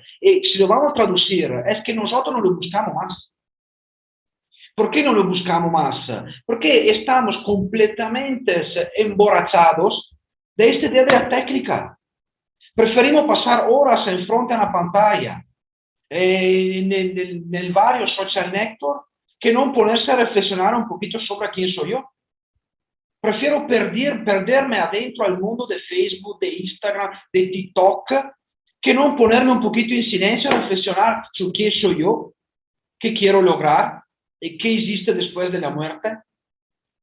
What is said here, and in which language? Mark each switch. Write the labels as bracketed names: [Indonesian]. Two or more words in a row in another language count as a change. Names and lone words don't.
[Spanish] Y si lo vamos a traducir, es que nosotros no lo buscamos más. ¿Por qué no lo buscamos más? Porque estamos completamente emborrachados de esta idea de la técnica. Preferimos pasar horas en frente a una pantalla, [Italian] nel vario [English] social network, [Spanish] que no ponerse a reflexionar un poquito sobre quién soy yo. Prefiero perderme adentro al mundo de Facebook, de Instagram, de TikTok, que no ponerme un poquito en silencio a reflexionar sobre quién soy yo, qué quiero lograr y qué existe después de la muerte.